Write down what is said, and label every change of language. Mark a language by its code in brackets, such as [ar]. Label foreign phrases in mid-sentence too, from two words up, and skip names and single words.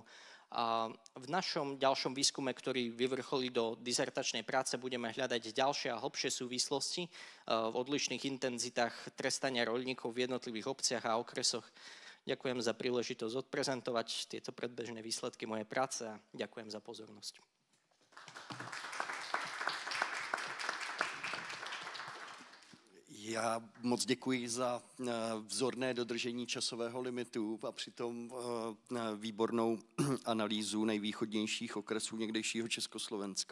[sk] V našom ďalšom výskume, ktorý vyvrcholí do dizertačnej práce, budeme hľadať ďalšie a hlbšie súvislosti v odlišných intenzitách trestania roľníkov v jednotlivých obciach a okresoch. Ďakujem za príležitosť odprezentovať tieto predbežné výsledky mojej práce a ďakujem za pozornosť. [cs] Já moc děkuji za vzorné dodržení časového limitu a přitom výbornou analýzu nejvýchodnějších okresů někdejšího Československa.